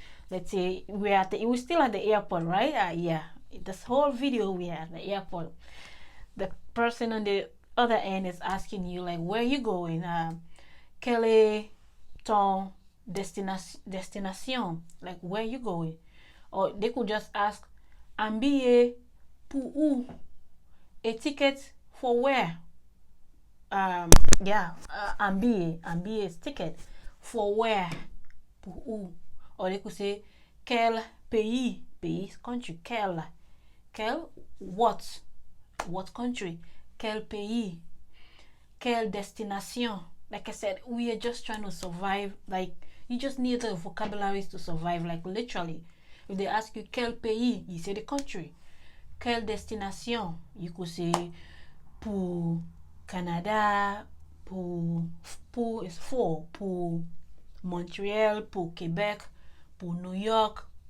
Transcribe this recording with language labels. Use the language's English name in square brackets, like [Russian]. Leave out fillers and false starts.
[English] Let's say we're still at the airport, right? Yeah, this whole video we are at the airport. The person on the other end is asking you, like, where you going? [French] Quel est ton destination? [English] Like, where you going? Or they could just ask, [French] un billet pour où? [English] A ticket for where? Yeah, un billet is ticket for where? [French] Pour où? [English] Or they could say, [French] quel pays? [English] Pays, country. Quel, what country? [French] Quel pays? Quelle destination? [English] Like I said, we are just trying to survive. Like, you just need the vocabularies to survive. Like, literally, if they ask you [French] quel pays, [English] you say the country. [French] Quelle destination? [English] You could say pour Canada, pour is pour Montreal, pour Quebec, pour New York.